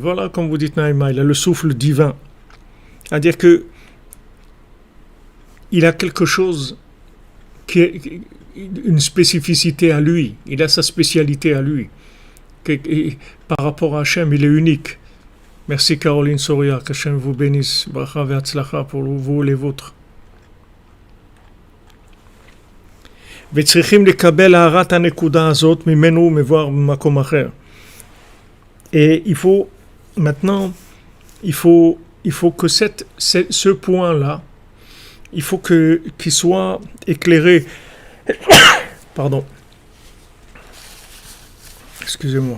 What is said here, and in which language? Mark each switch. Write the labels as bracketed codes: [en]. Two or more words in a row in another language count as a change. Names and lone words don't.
[fr] Voilà, comme vous dites Naïma, il a le souffle divin. C'est-à-dire que il a quelque chose qui est une spécificité à lui. Il a sa spécialité à lui. Par rapport à Hachem, il est unique. Merci Caroline Soria, qu'Hachem vous bénisse. [he] ברכה והצלחה [fr] pour vous et les vôtres. [he] וצריכים לקבל הערת הנקודה הזאת ממנו ומבואר במקום אחר. [fr] Et il faut que ce point-là, il faut qu'il soit éclairé. Pardon. Excusez-moi.